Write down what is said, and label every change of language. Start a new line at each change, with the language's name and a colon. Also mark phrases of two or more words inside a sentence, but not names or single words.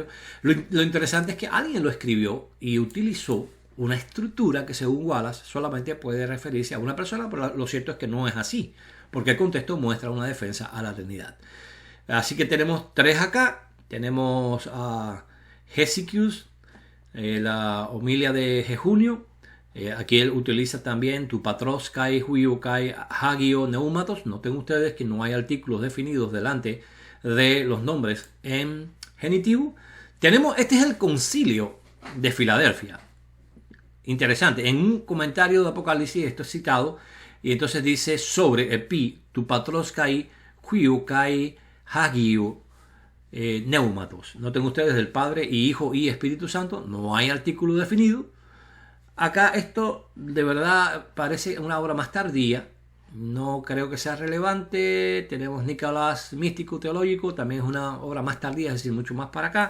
Spanish: Lo interesante es que alguien lo escribió y utilizó una estructura que, según Wallace, solamente puede referirse a una persona, pero lo cierto es que no es así, porque el contexto muestra una defensa a la Trinidad. Así que tenemos 3 acá. Tenemos a Hesychius, la homilia de Jejunio. Aquí él utiliza también
Greek: τοῦ πατρὸς καὶ υἱοῦ καὶ ἁγίου πνεύματος.
Spanish: Noten ustedes que no hay artículos definidos delante de los nombres en genitivo. Este es el concilio de Filadelfia. Interesante. En un comentario de Apocalipsis esto es citado y entonces dice sobre
Greek: ἐπὶ τοῦ πατρὸς καὶ υἱοῦ καὶ ἁγίου πνεύματος.
Spanish: Noten ustedes del Padre y Hijo y Espíritu Santo. No hay artículo definido. Acá esto de verdad parece una obra más tardía, no creo que sea relevante. Tenemos Nicolás Místico Teológico, también es una obra más tardía, es decir, mucho más para acá.